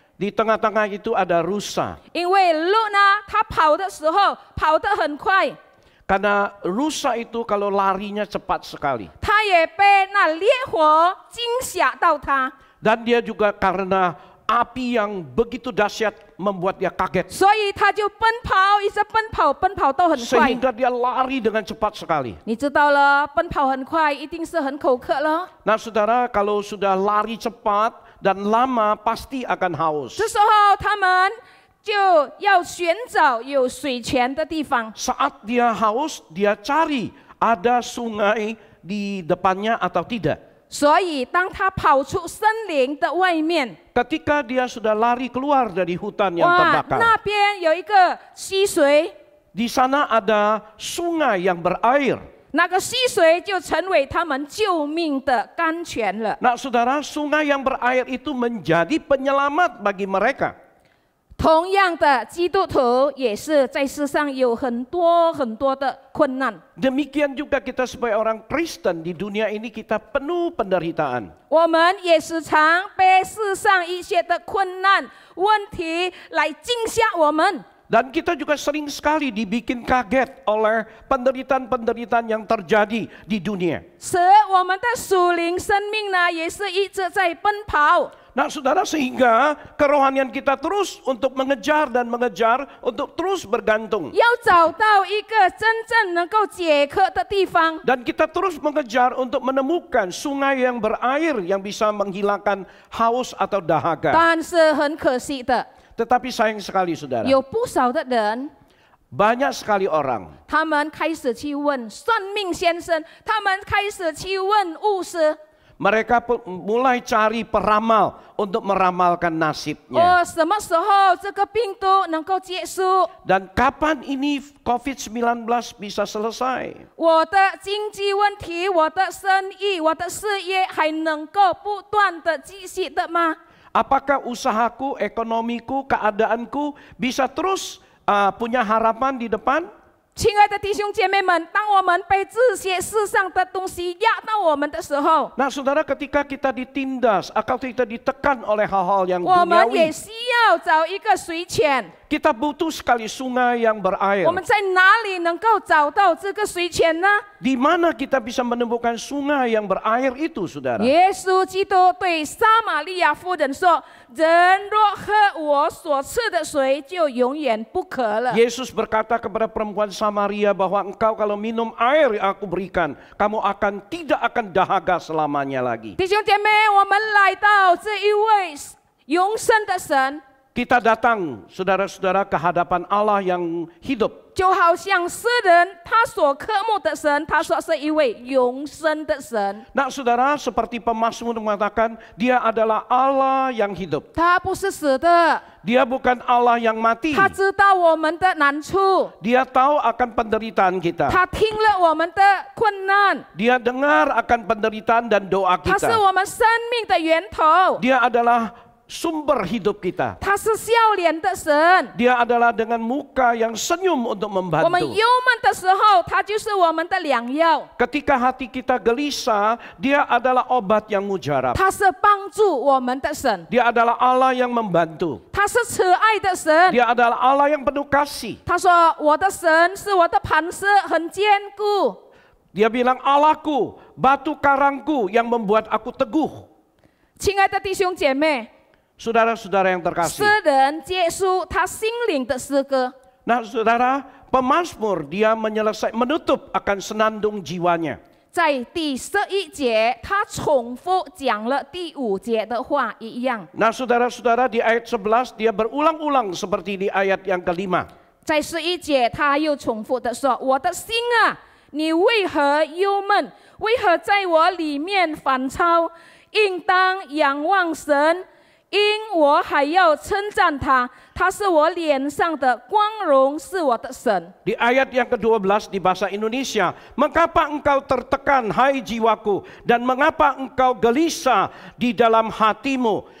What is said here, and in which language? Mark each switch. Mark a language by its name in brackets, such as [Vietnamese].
[Indonesian] Di tengah-tengah itu ada rusa. [Chinese] 因为鹿呢，它跑的时候跑得很快， [Indonesian] Karena rusa itu kalau larinya cepat sekali. [Chinese] 它也被那烈火惊吓到它， [Indonesian] Dan dia juga karena api yang begitu dahsyat membuat dia kaget. [Chinese] 所以它就奔跑，一直奔跑都很快。 [Indonesian] Sehingga dia lari dengan cepat sekali. [Chinese] 你知道了，奔跑很快一定是很口渴了。 [Indonesian] Nah, saudara, kalau sudah lari cepat dan lama pasti akan haus. [Chinese] 这时候他们就要寻找有水泉的地方。 [Indonesian] Saat dia haus, dia cari ada sungai di depannya atau tidak. [Chinese] 所以，当他跑出森林的外面， [Indonesian] Ketika dia sudah lari keluar dari hutan yang 哇， terbakar, [Chinese] 那边有一个溪水， [Indonesian] di sana ada sungai yang berair. [Chinese] 那个溪水就成为他们救命的甘泉了。 [Indonesian] Nah saudara, sungai yang berair itu menjadi penyelamat bagi mereka. [Chinese] 同样的，基督徒也是在世上有很多的困难。 [Indonesian] Demikian juga kita sebagai orang Kristen di dunia ini kita penuh penderitaan. [Chinese] 我们也时常被世上一些的困难、问题来惊吓我们。 [Indonesian] Dan kita juga sering sekali dibikin kaget oleh penderitaan-penderitaan yang terjadi di dunia. [Chinese] 使我们的属灵生命呢，也是一直在奔跑。 [Indonesian] Nah saudara, sehingga kerohanian kita terus untuk mengejar dan mengejar, untuk terus bergantung. [Chinese] 要找到一个真正能够解渴的地方。 [Indonesian] Dan kita terus mengejar untuk menemukan sungai yang berair yang bisa menghilangkan haus atau dahaga. [Chinese] 但是很可惜的， [Indonesian] Tetapi sayang sekali saudara, [Chinese] 有不少的人， [Indonesian] banyak sekali orang [Chinese] 他们开始去问算命先生，他们开始去问巫师。 [Indonesian] mereka mulai cari peramal untuk meramalkan nasibnya. [Chinese] 哦，什么时候这个病毒能够结束？ [Indonesian] Dan kapan ini COVID-19 bisa selesai? [Chinese] 我的经济问题、我的生意、我的事业还能够不断的继续的吗？ [Indonesian] Apakah usahaku, ekonomiku, keadaanku bisa terus punya harapan di depan? [Chinese] 亲爱的弟兄姐妹们，当我们被这些世上的东西压到我们的时候， [Indonesian] Nah saudara, ketika kita ditindas atau kita ditekan oleh hal-hal yang [Chinese] 我们也 [Indonesian] duniawi, [Chinese] 需要找一个水泉。 [Indonesian] kita butuh sekali sungai yang berair. [Chinese] 我们在哪里能够找到这个水泉呢？ [Indonesian] Di mana kita bisa menemukan sungai yang berair itu, saudara? [Chinese] 耶稣基督对撒玛利亚妇人说：“人若喝我所赐的水，就永远不渴了。” [Indonesian] Yesus berkata kepada perempuan Samaria bahwa engkau kalau minum air yang aku berikan, kamu tidak akan dahaga selamanya lagi. [Chinese] 弟兄姐妹，我们来到这一位永生的神， [Indonesian] Kita datang, saudara-saudara, ke hadapan Allah yang hidup. [Chinese] 就好像诗人他所渴慕的神，他说是一位永生的神。 [Indonesian] Nah saudara, seperti pemazmur mengatakan, dia adalah Allah yang hidup. [Chinese] 他不是死的， [Indonesian] Dia bukan Allah yang mati. [Chinese] 他知道我们的难处， [Indonesian] Dia tahu akan penderitaan kita. [Chinese] 他听了我们的困难， [Indonesian] Dia dengar akan penderitaan dan doa [Chinese] 他是 [Indonesian] kita. [Chinese] 我们生命的源头， [Indonesian] Dia adalah sumber hidup kita. [Chinese] 他是笑脸的神。 [Indonesian] Dia adalah dengan muka yang senyum untuk [Chinese] 我们 [Indonesian] membantu. [Chinese] 忧闷的时候，他就是我们的良药， [Indonesian] Ketika hati kita gelisah, dia adalah obat yang mujarab. [Chinese] 他是帮助我们的神， [Indonesian] Dia adalah Allah yang membantu. [Chinese] 他是慈爱的神。 [Indonesian] Dia adalah Allah yang penuh kasih. [Chinese] 他说：“我的神是我的磐石，很坚固。 [Indonesian] Dia bilang, Allahku, batu karangku yang membuat aku teguh. ” [Chinese] 亲爱的弟兄姐妹， [Indonesian] Saudara-saudara yang [Chinese] 诗 [Indonesian] terkasih. [Chinese] 人结束他心灵的诗歌， [Indonesian] Nah saudara, pemazmur dia menutup akan senandung jiwanya. [Chinese] 在第11节，他重复讲了第5节的话一样。 [Indonesian] Nah saudara-saudara, di ayat 11 dia berulang-ulang seperti di ayat yang kelima. [Chinese] 在11节，他又重复的说：“我的心啊，你为何忧闷？为何在我里面烦躁？应当仰望神。” 因我还要称赞他，他是我脸上的光荣，是我的神。 [Indonesian] Di ayat yang ke-12 di bahasa Indonesia, mengapa engkau tertekan hai jiwaku, dan mengapa engkau gelisah di dalam hatimu?